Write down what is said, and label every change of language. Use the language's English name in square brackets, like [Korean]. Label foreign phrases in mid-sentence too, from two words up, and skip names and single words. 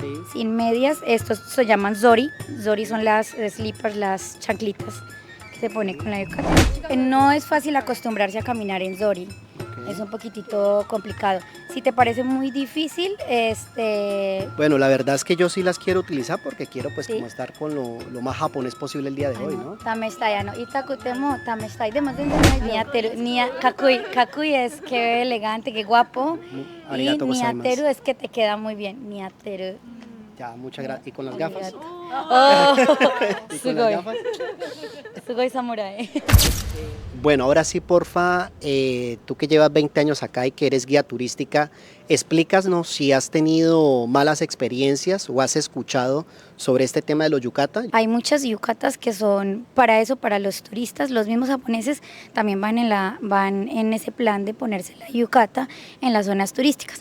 [Spanish] Sin medias, estos se llaman zori. Zori son las slippers, las chanclitas que se pone con la yukata. No es fácil acostumbrarse a caminar en zori. Ok. Es un poquitito complicado. Si te parece muy difícil, Bueno, la verdad es que yo sí las quiero utilizar porque quiero pues Sí. como estar con lo más japonés posible el día de hoy, ¿no? [Japanese] 試したい、痛くても、試したい. [Spanish] Kakui es que elegante, que guapo. Y [Japanese] ありがとうございます. [Spanish] niateru es que te queda muy bien. Niateru. Ya, muchas gracias. ¿Y con las gafas? Oh, ¿Y con las sugoi. gafas? [Japanese] すごい侍. [Spanish] Bueno, ahora sí, porfa, tú que llevas 20 años acá y que eres guía turística, explícanos si has tenido malas experiencias o has escuchado sobre este tema de los yukata. Hay muchas yucatas que son para eso, para los turistas. Los mismos japoneses también van en ese plan de ponerse la yukata en las zonas turísticas.